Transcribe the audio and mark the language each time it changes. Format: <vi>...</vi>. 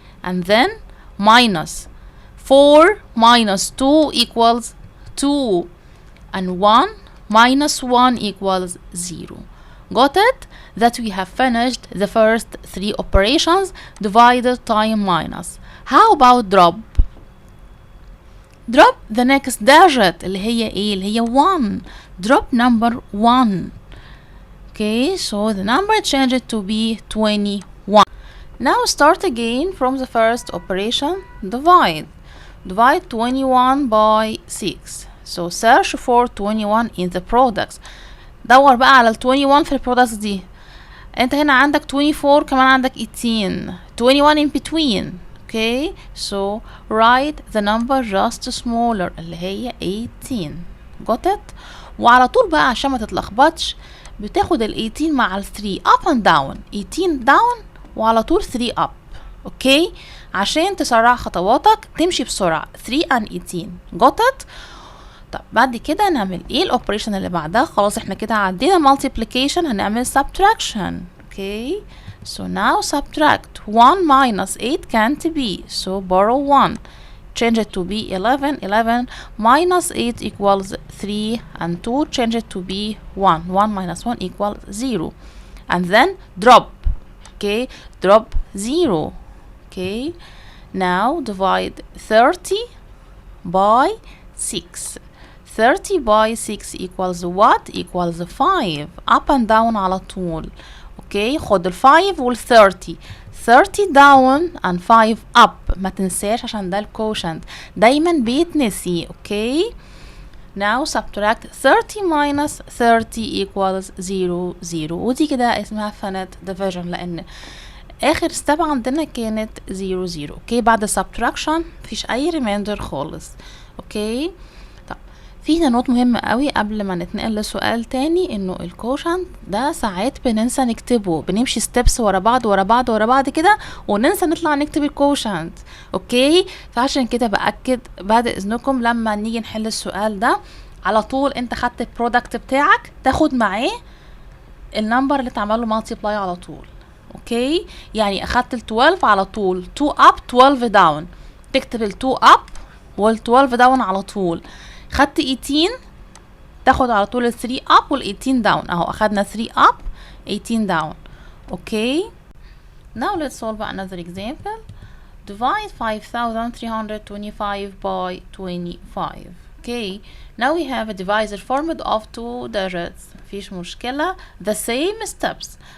<en>And then minus 4 minus 2 equals 2. And 1 minus 1 equals 0. Got it? That we have finished the first 3 operations, divided, time, minus. How about drop? Drop the next digit</en> <ar>اللي هي ايه؟ اللي هي 1.</ar> <en>Drop number 1. Okay, so the number changed to be 21. Now start again from the first operation, divide. Divide 21 by 6. So search for 21 in the products.</en> <ar>دور بقى على ال 21 في البرودكتس دي. انت هنا عندك 24 كمان عندك 18 21</ar> <en>in between. okay so write the number just smaller</en> <ar>اللي هي</ar> <en>18. got it.</en> <ar>وعلى طول بقى عشان ما تتلخبطش بتاخد ال 18 مع ال 3</ar> <en>up and down. 18 down</en> <ar>وعلى طول</ar> <en>3 up.</en> <ar>اوكي عشان تسرع خطواتك تمشي بسرعة</ar> <en>3 and 18. got it.</en> <ar>طب بعد كده نعمل ايه الاوبريشن اللي بعدها؟ خلاص احنا كده عدينا multiplication، هنعمل subtraction.</ar> <en>okay so now subtract 1 minus 8 can't be, so borrow 1, change it to be 11. 11 minus 8 equals 3 and 2 change it to be 1. 1 minus 1 equals 0 and then drop. okay drop 0. okay now divide 30 by 6. 30 by 6 equals what? equals 5. up and down</en> <ar>على طول. اوكي خد ال 5 وال 30.</ar> <en>30 down and 5 up.</en> <ar>ما تنساش عشان ده الكوشنت دايما بيتنسي.</ar> <en>Okay now subtract 30 minus 30 equals 0 0.</en> <ar>ودي كده اسمها</ar> <en>finite division</en> <ar>لان اخر ستيب عندنا كانت 0 0. اوكي بعد subtraction مفيش اي remainder خالص. اوكي طب في هنا نوت مهمة قوي قبل ما نتنقل لسؤال تاني، انه الكوشنت ده ساعات بننسى نكتبه، بنمشي ستيبس ورا بعض ورا بعض ورا بعض كده وننسى نطلع نكتب الكوشنت. اوكي فعشان كده باكد بعد اذنكم لما نيجي نحل السؤال ده على طول انت خدت البرودكت بتاعك تاخد معاه النمبر اللي اتعمل له مالتيبلاي على طول. اوكي يعني اخدت ال 12 على طول</ar> <en>2 up 12 down،</en> <ar>تكتب ال 2 up وال 12 down على طول. خدت 18 تاخد على طول ال 3 up وال 18 down. اهو اخدنا</ar> <en>3 up 18 down. Okay now let's solve another example. divide 5325 by 25. okay now we have a divisor formed of 2 digits.</en> <ar>مفيش مشكلة.</ar> <en>the same steps.</en>